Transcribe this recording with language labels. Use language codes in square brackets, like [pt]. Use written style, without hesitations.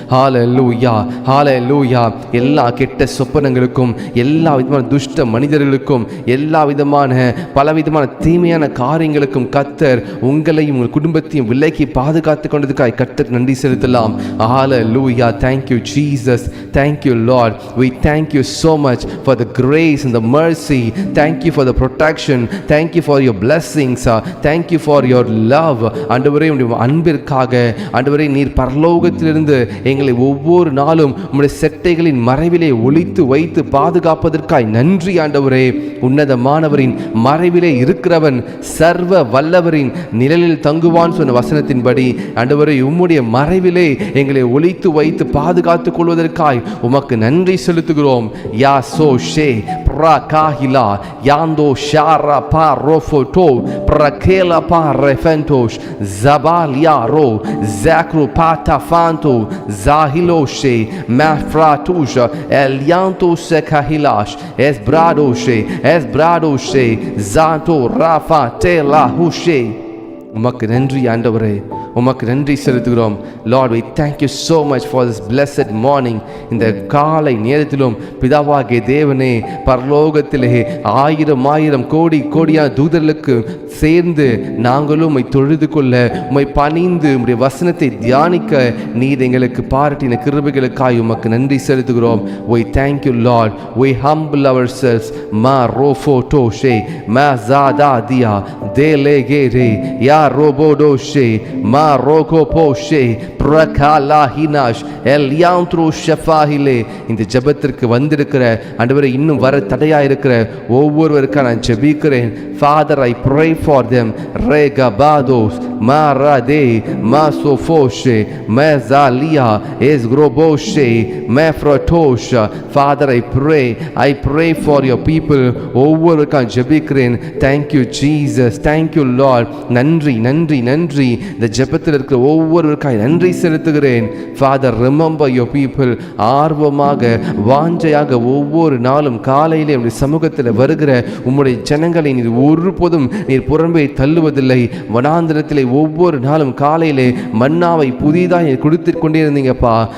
[ta] ஹalleluya ஹalleluya. எல்லா கெட்ட சொப்பனங்களுக்கும், எல்லா விதமான துஷ்ட மனிதர்களுக்கும், எல்லா விதமான பலவிதமான தீமையான காரியங்களுக்கும் கர்த்தர் உங்களையும் உங்கள் குடும்பத்தையும் விலக்கி பாதுகாத்து கொண்டதுக்காய் கர்த்தர் நன்றி செலுத்தலாம். [en] Hallelujah. Thank you Jesus. Thank you Lord. We thank you so much for the grace and the mercy. Thank you for the protection. Thank you for your blessings. Thank you for your love. [ta] ஆண்டவரே, உம்முடைய அன்பிற்காக ஆண்டவரே, நீர் பரலோகத்திலிருந்து எங்களை ஒவ்வொரு நாளும் உம்முடைய செட்டைகளின் மறைவிலே ஒளித்து வைத்து பாதுகாப்பதற்காய் நன்றி. ஆண்டவரே, உன்னதமானவரின் மறைவிலே இருக்கிறவன் சர்வ வல்லவரின் நிழலில் தங்குவான் சொன்ன வசனத்தின்படி ஆண்டவரே, உம்முடைய மறைவிலே எங்களை ஒளித்து வைத்து பாதுகாத்துக் கொள்வதற்காய் உமக்கு நன்றி செலுத்துகிறோம். யா சோ ஷே பிரகாஹிலா யாந்தோ ஷாரா பா ரோஃபோட்டோ பிரகேலா பா ரெஃபென்டோஷ் ஜபாலியா ரோ ஜாக்ரு பாட்டா ஃபாந்தோ ஜாஹிலோ ஷே மேஃப்ராட்டூஷ் எல்யாந்தோ செகாஹிலாஷ் எஸ்பிராடோஷே எஸ்பிராடோஷே ஜாந்தோ ராஃபா டேலா ஹுஷே. உமக்கு நன்றி ஆண்டவரே, உமக்கு நன்றி செலுத்துகிறோம். [en] Lord, we thank you so much for this blessed morning. [ta] இந்த காலை நேரத்திலும் பிதாவாகிய தேவனே, பரலோகத்திலே ஆயிரம் கோடி கோடியான தூதர்களுக்கு சேர்ந்து நாங்களும் உம்மை தொழுது கொள்ள, உம்மை பணிந்து உம்முடைய வசனத்தை தியானிக்க நீர் எங்களுக்கு பாராட்டின கிருபைகளுக்காய் உமக்கு நன்றி செலுத்துகிறோம். [en] We thank you Lord. We humble ourselves. Ma rofotoshe ma zadadia delegere ya robodoshe ma roko poshe prakala hinash eliantro shafahile. [ta] இந்த ஜெபத்திற்கு வந்திருக்கிற ஆண்டவரே, இன்னும் வர தடையா இருக்கிற ஒவ்வொருவருக்காக நான் ஜெபிக்கிறேன். [en] Father, I pray for them. Regabados marade masofoshe mezalia esgroboshe mefrotosha. Father, I pray for your people. [ta] ஒவ்வொருவருக்காக ஜெபிக்கிறேன். [en] Thank you Jesus. Thank you Lord. [ta] நன்றி நன்றி நன்றி நன்றி. இந்த ஜெபத்தில் இருக்கிற ஒவ்வொருவருக்காய் நன்றி செலுத்துகிறேன். [en] Father, remember your people. [ta] ஆர்வமாக வாஞ்சையாக ஒவ்வொரு நாளும் காலையிலே உடைய சமூகத்தில் வருகிற உம்முடைய ஜனங்களை நீர் ஒருபோதும் நீர் புறம்பே தள்ளுவதில்லை. வனாந்திரத்திலே ஒவ்வொரு நாளும் காலையிலே மன்னாவை புதிதாக கொடுத்து கொண்டே இருந்தீங்கப்பா.